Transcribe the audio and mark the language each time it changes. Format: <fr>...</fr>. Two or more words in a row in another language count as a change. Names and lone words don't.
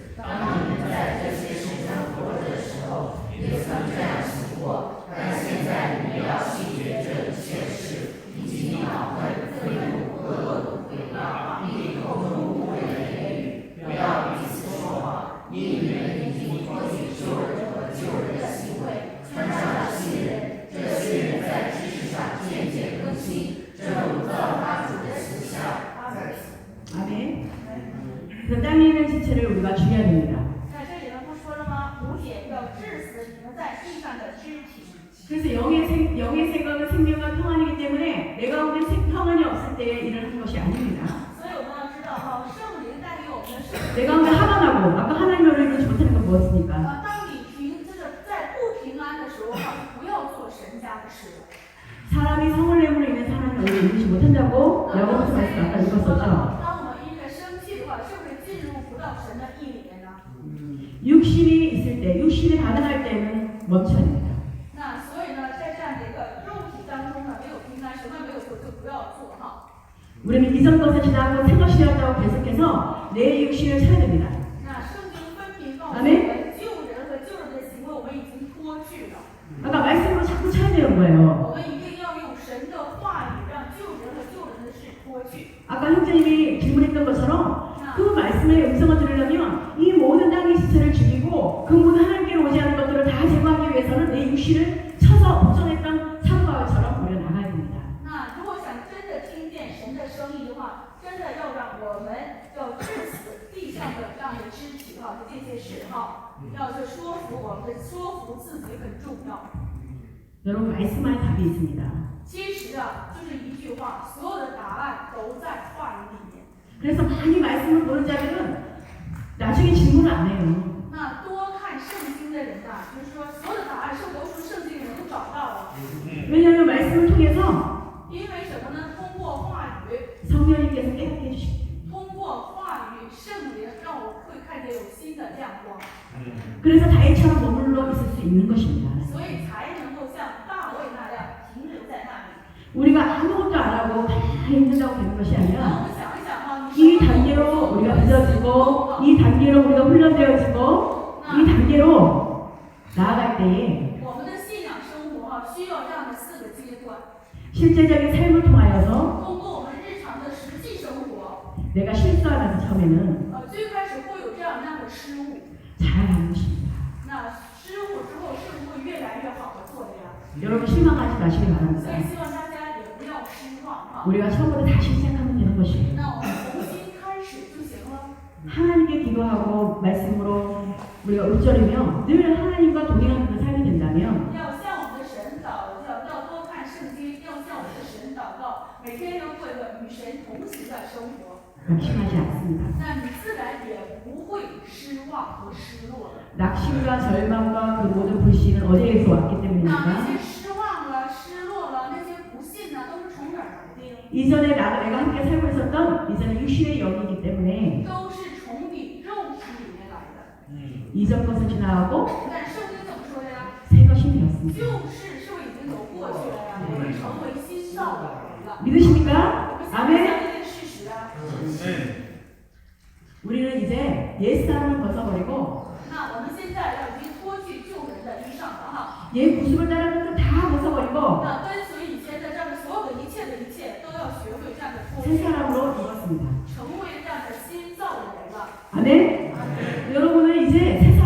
<zh>当你们在这些事上活着的时候，也曾这样行过，但现在你们要弃绝这一切事，以及恼恨、愤怒、恶毒、毁谤，并口中污秽的言语，不要彼此说谎，因你们已经脱去旧人和旧人的行为，穿上了新人。这新人在知识上渐渐更新，正如造他主的形象。</zh> <ko>아멘. 그 땅에 있는 지체를 우리가 죽여야 됩니다.</ko> <zh>在这里呢，不说了吗？5节要治死你们在地上的肢体。</zh> <ko>그래서 영의 생각은 생명과 평안이기 때문에 내 가운데 평안이 없을 때에 일을 하는 것이 아닙니다.</ko> <zh>所以我们要知道哈，圣灵带给我们的是，</zh> <ko>내 가운데 화가 나고 아까 하나님을 이루지 못하는 건 무엇입니까?</ko> <zh>当你在不平安的时候哈，不要做神家的事。</zh> <ko>사람이 성을 내므로 인해서 하나님을 이루지 못한다고 야고보서 말씀 아까 읽었었죠.</ko> <zh>当我们因着生气的话，是不是进入不到神的意里面呢？</zh> <ko>육신이 있을 때, 육신이 반응할 때는 멈춰야 됩니다.</ko> <zh>那所以呢，在这样的一个肉体当中呢，没有平安，什么没有做就不要做哈。</zh> <ko>우리는 이전 것을 지나고 새 것이 되었다고 계속해서 내 육신을 쳐야 됩니다.</ko> <zh>那圣经分明告诉我们，旧人和旧人的行为我们已经脱去了。</zh> <ko>아까 말씀으로 자꾸 쳐야 되는 거예요.</ko> <zh>我们一定要用神的话语，让旧人和旧人的事脱去。</zh> <ko>아까 형제님이 질문했던 것처럼 그 말씀의 음성을 들으려면 이 모든 땅의 지체를 죽이고 그 모든 하나님께로 오지 않은 것들을 다 제거하기 위해서는 내 육신을 쳐서 복종했던 사도바울처럼 우리가 나가야 됩니다.</ko> <zh>那如果想真的听见神的声音的话，真的要让我们要治死地上的这样的肢体哈，这些事哈，要去说服我们，说服自己很重要。</zh> <ko>여러분 말씀 안에 답이 있습니다.</ko> <zh>其实啊，就是一句话，所有的答案都在话语里面。</zh> <ko>그래서 많이 말씀을 모르는 자들은 나중에 질문을 안 해요.</ko> <zh>那多看圣经的人呐，就是说所有的答案是都从圣经里面都找到了。</zh> <ko>왜냐하면 말씀을 통해서</ko> <zh>因为什么呢？通过话语，</zh> <ko>성령님께서 깨닫게 해주십니다.</ko> <zh>通过话语，圣灵让我会看见有新的亮光，</zh> <ko>그래서 다윗처럼 머물러 있을 수 있는 것입니다.</ko> <zh>所以才能够像大卫那样停留在那里。</zh> <ko>우리가 아무것도 안 하고 다 힘든다고 되는 것이</ko> <zh>那</zh> <ko>아니라</ko> <zh>我们想一想哈，</zh> <ko>이 단계로 우리가 빚어지고 이 단계로 우리가 훈련되어지고 이 단계로 나아갈 때에</ko> <zh>我们的信仰生活哈，需要这样的4个阶段。</zh> <ko>실제적인 삶을 통하여서</ko> <zh>通过我们日常的实际生活，</zh> <ko>내가 실수하면서 처음에는</ko> <zh>最开始会有这样那样的失误，</zh> <ko>잘하는 것입니다.</ko> <zh>那失误之后是不是会越来越好的做的呀？</zh> <ko>여러분 실망하지 마시기</ko> <zh>所</zh> <ko>바랍니다.</ko> <zh>以希望大家也不要失望哈。</zh> <ko>우리가 처음부터 다시 시작하면 되는 것이에요.</ko> <zh>那我们重新开始就行了。</zh> <ko>하나님께 기도하고 말씀으로 우리가 울저리며 늘 하나님과 동행하는 그 삶이 된다면</ko> <zh>要向我们的神祷告，要多看圣经，要向我们的神祷告，每天都过一个与神同行的生活，</zh> <ko>낙심하지 않습니다.</ko> <zh>那你自然也不会失望和失落的。</zh> <ko>낙심과 절망과 그 모든 불신은 어디에서 왔기</ko> <zh>那</zh> <ko>때문입니까?</ko> <zh>些失望了、失落了，那些不信呢，都是从哪儿来的？</zh> <ko>이전에 내가 함께 살고 있었던 이전에 육신의 영이기 때문에</ko> <zh>都是从你肉体里面来的。</zh> <ko>이전 것은 지나가고</ko> <zh>但圣经怎么说的呀？</zh> <ko>새 것이 되었습니다.</ko> <zh>旧事是不是已经都过去了呀？我们成为新造的人了。</zh> <ko>믿으십니까?</ko> <zh>我们相信</zh> <ko>아멘.</ko> <zh>这件事实啊。</zh> <ko>우리는 이제 옛사람을 벗어버리고</ko> <zh>那我们现在要已经脱去旧人的衣裳了哈。</zh> <ko>옛 모습을 따르는 것도 다 벗어버리고</ko> <zh>那跟随以前的这样的所有的一切都要学会这样的脱</zh> <ko>새</ko> <zh>去，</zh> <ko>사람으로 입었습니다.</ko> <zh>成为这样的新造的人了。</zh> <ko>아멘. 여러분은 이제</ko>